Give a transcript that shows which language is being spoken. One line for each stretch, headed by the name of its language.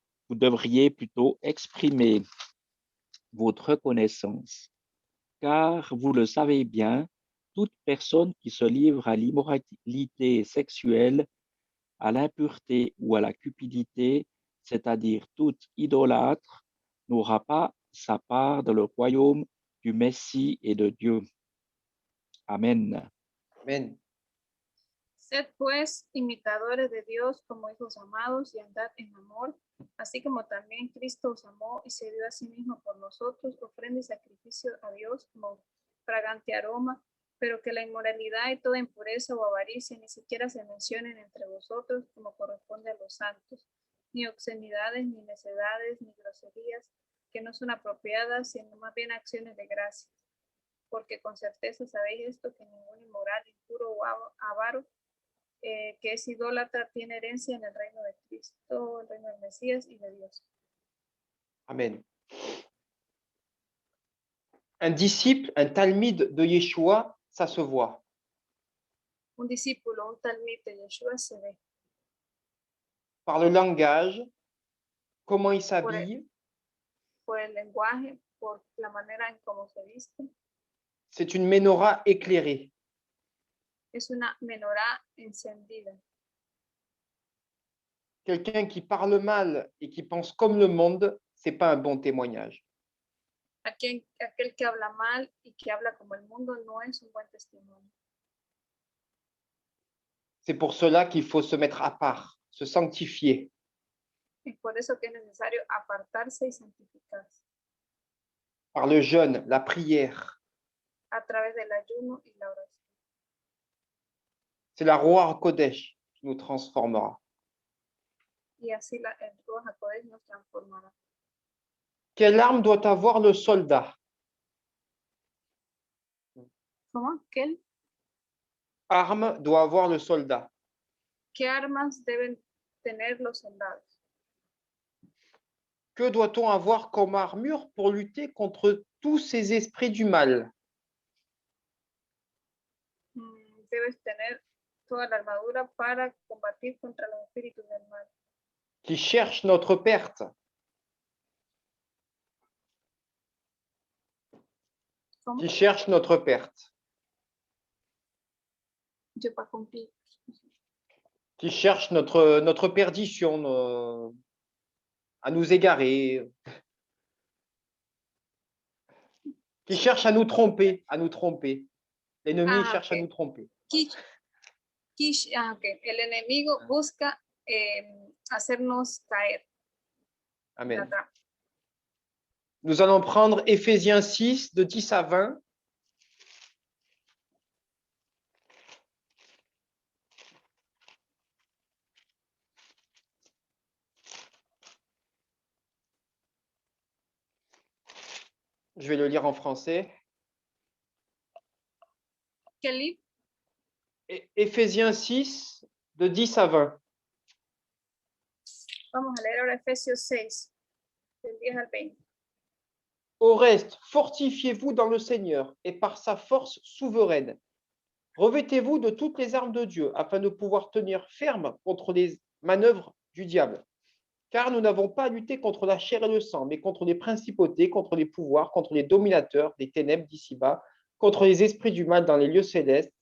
French: Vous devriez plutôt exprimer votre reconnaissance, car vous le savez bien, toute personne qui se livre à l'immoralité sexuelle, à l'impureté ou à la cupidité, c'est-à-dire toute idolâtre, n'aura pas sa part dans le royaume du Messie et de Dieu. Amen. Amen.
Spanish: Sed pues imitadores de Dios como hijos amados y andad en amor, así como también Cristo os amó y se dio a sí mismo por nosotros, ofrenda y sacrificio a Dios como fragante aroma, pero que la inmoralidad y toda impureza o avaricia ni siquiera se mencionen entre vosotros como corresponde a los santos, ni obscenidades, ni necedades, ni groserías, que no son apropiadas, sino más bien acciones de gracias. Porque con certeza sabéis esto, que ningún inmoral, impuro o avaro, que es idólatra, tiene herencia en el reino de Cristo, el reino del Mesías y de Dios. Amen.
French: Un disciple, un talmide de Yeshua, ça se voit.
Spanish: Un discípulo, un talmid de Yeshua se ve
French: Par le langage, comment il s'habille,
Spanish: por el lenguaje, por la manera en cómo se viste.
French: c'est une menorah éclairée.
Spanish: Es una menorá encendida.
French: Quelqu'un qui parle mal et qui pense comme le monde, c'est pas un bon témoignage.
Spanish: Aquel que habla mal y que habla como el mundo no es un buen testimonio.
French: C'est pour cela qu'il faut se mettre à part, se sanctifier.
Spanish: Es por eso que es necesario apartarse y santificarse
French: Par le jeûne, la prière.
Spanish: a través del ayuno y la oración.
French: C'est la Ruach Kodesh qui nous transformera.
Spanish: Y así el Ruach HaKodesh nos transformará.
French: Quelle arme doit avoir le soldat?
Spanish: ¿Cómo? ¿Qué
French: Arme doit avoir le soldat.
Spanish: armas deben tener los soldados?
French: Que doit-on avoir comme armure pour lutter contre tous ces esprits du mal?
Spanish: Debes tener toda la armadura para combatir contra los espíritus del mal,
French: Qui cherchent notre perte.
Spanish: ¿Cómo?
French: Qui cherchent notre perte.
Spanish: Yo para cumplir.
French: Qui cherchent notre perdition. à nous égarer, qui cherchent à nous tromper, L'ennemi Ah, cherche à ok. nous tromper. Ok.
Spanish: El enemigo busca hacernos caer. La Amen. trampa.
French: Nous allons prendre Éphésiens 6, de 10 à 20. Je vais le lire en français.
Spanish: ¿Qué libro?
French: Éphésiens 6, de 10 à 20.
Spanish: Vamos a leer ahora Efesios 6, del 10 al 20.
French: Au reste, fortifiez-vous dans le Seigneur et par sa force souveraine. Revêtez-vous de toutes les armes de Dieu afin de pouvoir tenir ferme contre les manœuvres du diable. Car nous n'avons pas à lutter contre la chair et le sang, mais contre les principautés, contre les pouvoirs, contre les dominateurs des ténèbres d'ici-bas, contre les esprits du mal dans les lieux célestes.